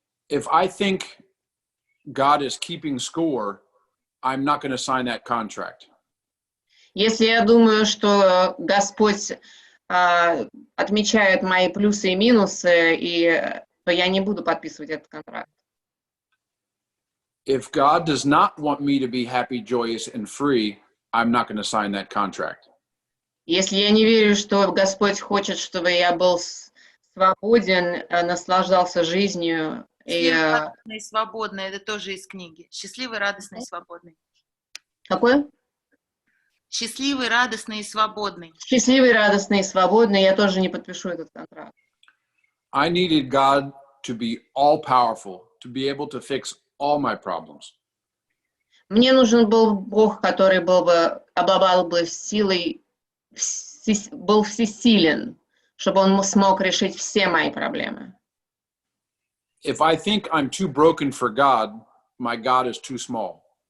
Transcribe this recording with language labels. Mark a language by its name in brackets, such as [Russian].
[English] If I think God is keeping score, I'm not going to sign that contract. [Russian] Если я думаю, что Господь отмечает мои плюсы и минусы, то я не буду подписывать этот контракт. [English] If God does not want me to be happy, joyous, and free, I'm not going to sign that contract. [Russian] Если я не верю, что Господь хочет, чтобы я был свободен, наслаждался жизнью. Счастливый, радостный и свободный. Это тоже из книги. Счастливый, радостный и свободный. Какой? Счастливый, радостный и свободный. Счастливый, радостный и свободный. Я тоже не подпишу этот контракт. [English] I needed God to be all-powerful, to be able to fix all my problems. [Russian] Мне нужен был Бог, который обладал бы силой, был всесилен, чтобы Он смог решить все мои проблемы. [English] If I think I'm too broken for God, my God is too small.